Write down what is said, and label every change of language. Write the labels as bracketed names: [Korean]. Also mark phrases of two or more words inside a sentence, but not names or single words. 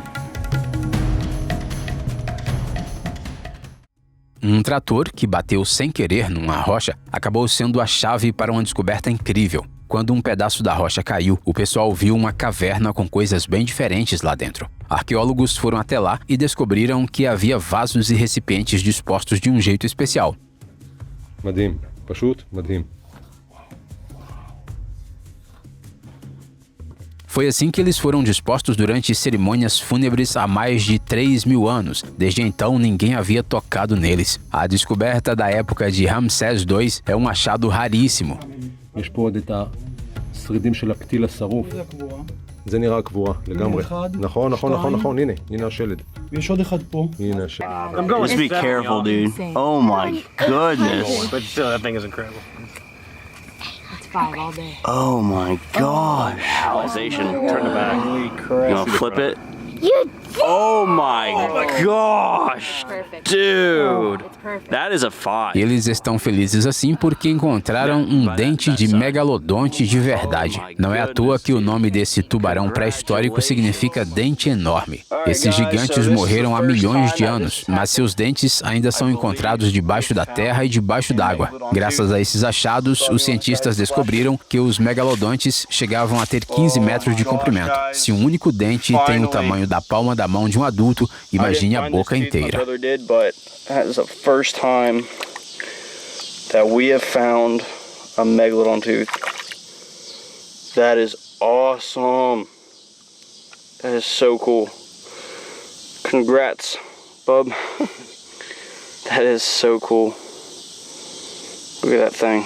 [Portuguese] Um trator que bateu sem querer numa rocha acabou sendo a chave para uma descoberta incrível. Quando um pedaço da rocha caiu, o pessoal viu uma caverna com coisas bem diferentes lá dentro. Arqueólogos foram até lá e descobriram que havia vasos e recipientes dispostos de um jeito especial. [Hebrew] מדהים, פשוט מדהים. [Portuguese] Foi assim que eles foram dispostos durante cerimônias fúnebres há mais de 3.000 anos. Desde então, ninguém havia tocado neles. A descoberta da época de Ramsés II é um achado raríssimo. [Hebrew] יש פה עוד את השרידים של הפתיל השרוף. זה נראה קבורה, לגמרי. נכון, נכון, נכון, נכון, הנה השלד. ויש עוד אחד פה. הנה השלד. [English] Just be careful, dude. Oh my goodness. But still, that thing is incredible. It's 5 all day. Oh my gosh. Turn it back. You wanna flip it? Oh my gosh, dude, that is a find. [Portuguese] Eles estão felizes assim porque encontraram um dente de megalodonte de verdade. Não é à toa que o nome desse tubarão pré-histórico significa dente enorme. Esses gigantes morreram há milhões de anos, mas seus dentes ainda são encontrados debaixo da terra e debaixo d'água. Graças a esses achados, os cientistas descobriram que os megalodontes chegavam a ter 15 metros de comprimento. Se um único dente tem o tamanho da palma da mão de um adulto, imagine a boca inteira. [English] That is the first time that we have found a megalodon tooth. That is awesome. That is so cool. Congrats, bub. That is so cool. Look at that thing.